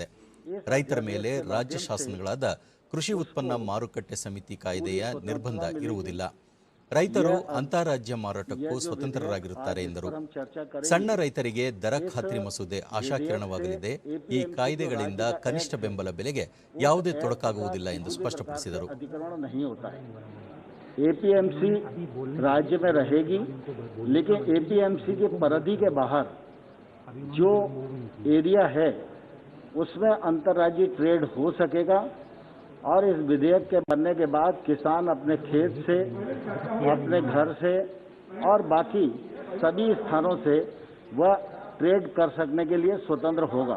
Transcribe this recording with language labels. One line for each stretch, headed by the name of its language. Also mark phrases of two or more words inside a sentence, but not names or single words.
Kannada: ರೈತರ ಮೇಲೆ ರಾಜ್ಯ ಶಾಸನಗಳಾದ ಕೃಷಿ ಉತ್ಪನ್ನ ಮಾರುಕಟ್ಟೆ ಸಮಿತಿ ಕಾಯ್ದೆಯ ನಿರ್ಬಂಧ ಇರುವುದಿಲ್ಲ. ರೈತರು ಅಂತಾರಾಜ್ಯ ಮಾರಾಟಕ್ಕೂ ಸ್ವತಂತ್ರರಾಗಿರುತ್ತಾರೆ ಎಂದರು. ಸಣ್ಣ ರೈತರಿಗೆ ದರ ಖಾತ್ರಿ ಮಸೂದೆ ಆಶಾಕಿರಣವಾಗಲಿದೆ. ಈ ಕಾಯ್ದೆಗಳಿಂದ ಕನಿಷ್ಠ ಬೆಂಬಲ ಬೆಲೆಗೆ ಯಾವುದೇ ತೊಡಕಾಗುವುದಿಲ್ಲ ಎಂದು ಸ್ಪಷ್ಟಪಡಿಸಿದರು.
Hindi: एपीएमसी राज्य में रहेगी, लेकिन एपीएमसी के परिधि के बाहर जो एरिया है उसमें अंतर्राज्यीय ट्रेड हो सकेगा और इस विधेयक के बनने के बाद किसान अपने खेत से, अपने घर से और बाकी सभी स्थानों से वह ट्रेड कर सकने के लिए स्वतंत्र होगा।